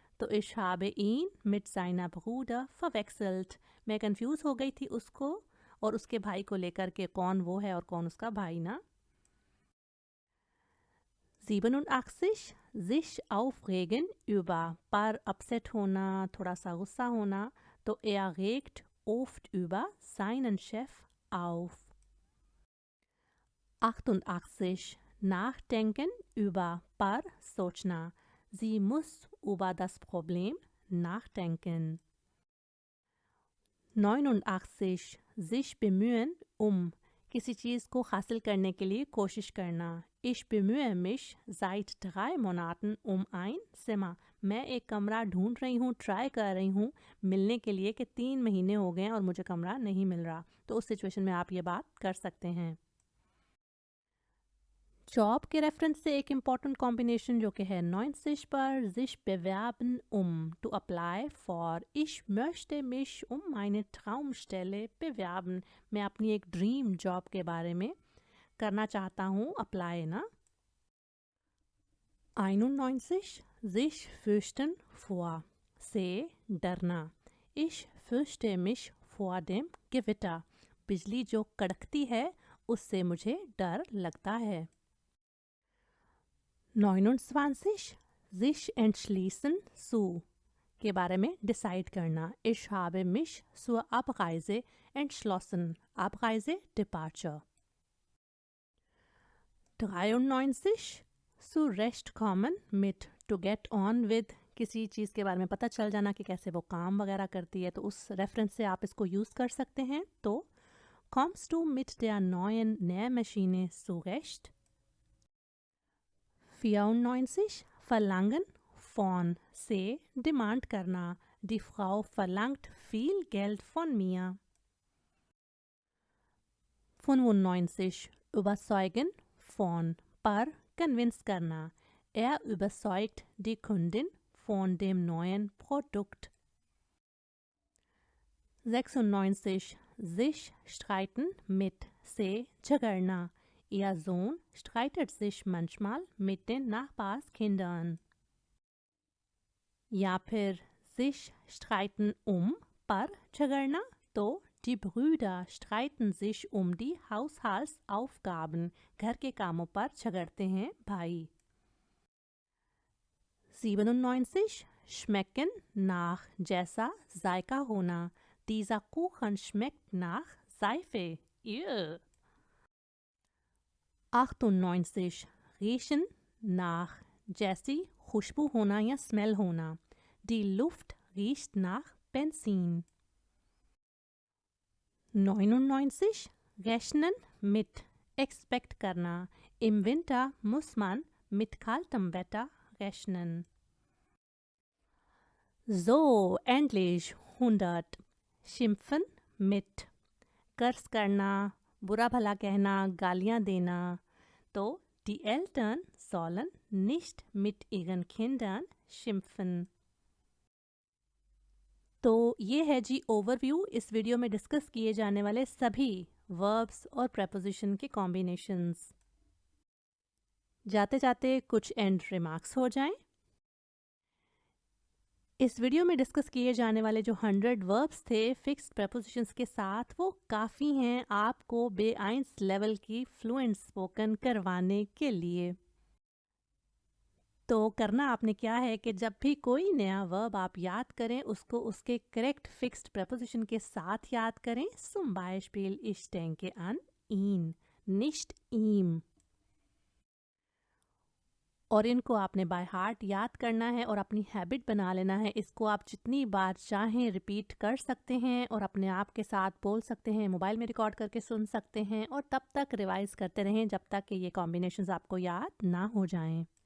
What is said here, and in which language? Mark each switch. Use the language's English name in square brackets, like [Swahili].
[Hindi] तो [German] ich habe ihn mit seiner Bruder verwechselt, [Hindi] मैं confuse हो गई थी उसको और उसके भाई को लेकर के, कौन वो है और कौन उसका भाई ना। 87 [German] sich aufregen über, [Hindi] पर अपसेट होना, थोड़ा सा गुस्सा होना। [German] तो er regt oft über seinen Chef auf. 88 nachdenken über, [Hindi] पर सोचना। [German] Sie muss über das Problem nachdenken. [Hindi] 89 [German] sich bemühen [Hindi] किसी चीज़ को हासिल करने के लिए कोशिश करना। [German] Ich bemühe mich seit 3 Monaten ein Zimmer, [Hindi] मैं एक कमरा ढूंढ रही हूँ, ट्राई कर रही हूँ मिलने के लिए कि 3 महीने हो गए हैं और मुझे कमरा नहीं मिल रहा। तो उस सिचुएशन में आप ये बात कर सकते हैं। जॉब के रेफरेंस से एक इम्पॉर्टेंट कॉम्बिनेशन जो कि है 90 पर [German] sich bewerben [English] to apply for. [German] Ich möchte mich meine Traumstelle bewerben, [Hindi] मैं अपनी एक ड्रीम जॉब के बारे में करना चाहता हूँ अप्लाई ना। [German] 91 sich fürchten vor, [Hindi] से डरना। [German] Ich fürchte mich vor dem Gewitter, [Hindi] बिजली जो कड़कती है उससे मुझे डर लगता है। 29 [German] sich entschließen zu, [Hindi] के बारे में डिसाइड करना। [German] Ich habe mich zur Abreise entschlossen, Abreise Departure। [Hindi] 93 [German] zurechtkommen mit, [English] to get on with, [Hindi] किसी चीज़ के बारे में पता चल जाना कि कैसे वो काम वगैरह करती है, तो उस रेफरेंस से आप इसको यूज़ कर सकते हैं। [German] तो kommst du mit der neuen Nähmaschine zurecht? [Hindi] 94 [German] verlangen von, [Hindi] से डिमांड करना। [German] Die Frau verlangt viel Geld von mir। 95 überzeugen von, [Hindi] पर कन्विंस करना। [German] Er überzeugt die Kundin von dem neuen Produkt। 96 sich streiten mit, [Hindi] से झगड़ना। [German] Ihr Sohn streitet sich manchmal mit den Nachbarskindern। [Hindi] या फिर [German] sich streiten [Hindi] पर झगड़ना। तो [German] die Brüder streiten sich die Haushaltsaufgaben, [Hindi] घर के कामों पर झगड़ते हैं भाई। 97 [German] schmecken nach, [Hindi] जैसा जायका होना। [German] Dieser Kuchen schmeckt nach Seife। Ew. [Hindi] 98 [German] riechen nach, [Hindi] जैसी खुशबू होना या स्मेल होना। [German] Die Luft riecht nach Benzin। [Hindi] 99 [German] rechnen mit, [Hindi] expect करना। [German] Im Winter muss man mit kaltem Wetter rechnen। So, endlich 100 schimpfen mit, [Hindi] कर्ज करना, बुरा भला कहना, गालियाँ देना। तो [German] Die Eltern sollen nicht mit ihren Kindern schimpfen. [Hindi] तो ये है जी ओवरव्यू इस वीडियो में डिस्कस किए जाने वाले सभी वर्ब्स और प्रेपोजिशन के कॉम्बिनेशंस। जाते जाते कुछ एंड रिमार्क्स हो जाएं। इस वीडियो में डिस्कस किए जाने वाले जो 100 वर्ब्स थे फिक्स्ड प्रेपोजिशंस के साथ, वो काफ़ी हैं आपको B1 लेवल की फ्लुएंट स्पोकन करवाने के लिए। तो करना आपने क्या है कि जब भी कोई नया वर्ब आप याद करें उसको उसके करेक्ट फिक्स्ड प्रेपोजिशन के साथ याद करें। [German] Zum Beispiel ich denke an ihn, nicht ihm। [Hindi] और इनको आपने बाय हार्ट याद करना है और अपनी हैबिट बना लेना है। इसको आप जितनी बार चाहें रिपीट कर सकते हैं और अपने आप के साथ बोल सकते हैं, मोबाइल में रिकॉर्ड करके सुन सकते हैं और तब तक रिवाइज करते रहें जब तक कि ये कॉम्बिनेशंस आपको याद ना हो जाएं।